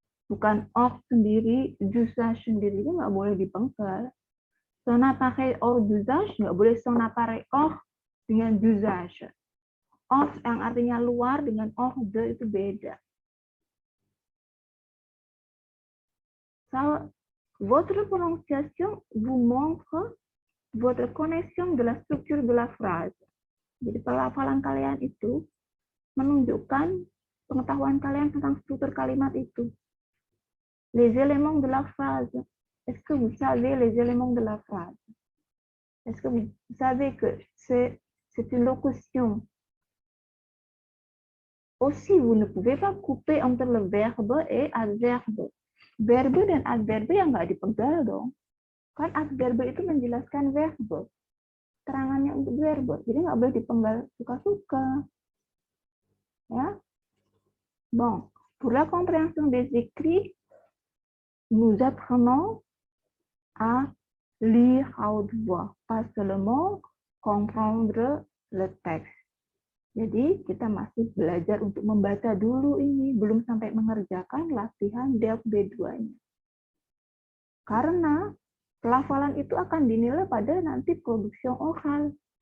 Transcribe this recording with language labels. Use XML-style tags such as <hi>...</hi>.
<id>Bukan sendiri, d'usage sendiri itu nggak boleh dipenggal. Son appareil hors d'usage nggak boleh son appareil hors dengan d'usage. Hors yang artinya luar dengan hors de itu beda.</id> <fr>So, votre prononciation vous montre votre connaissance de la structure de la phrase.</fr> <id>Jadi pelafalan kalian itu menunjukkan pengetahuan kalian tentang struktur kalimat itu.</id> <fr>Les éléments de la phrase. Est-ce que vous savez les éléments de la phrase? Est-ce que vous savez que c'est une locution Aussi, vous ne pouvez pas couper entre le verbe et adverbe.</fr> <id>Verbe dan adverbe yang nggak dipenggal dong. Kan adverbe itu menjelaskan verbe. Terangannya untuk verbe. Jadi nggak boleh dipenggal suka-suka. Ya.</id> <fr>Bon, pour la compréhension des écrits, nous apprenons à lire à haute voix, pas seulement comprendre le texte.</fr> <id>Jadi kita masih belajar untuk membaca dulu ini, belum sampai mengerjakan latihan DELF B2-nya. Karena pelafalan itu akan dinilai pada nanti produksi oral.</id>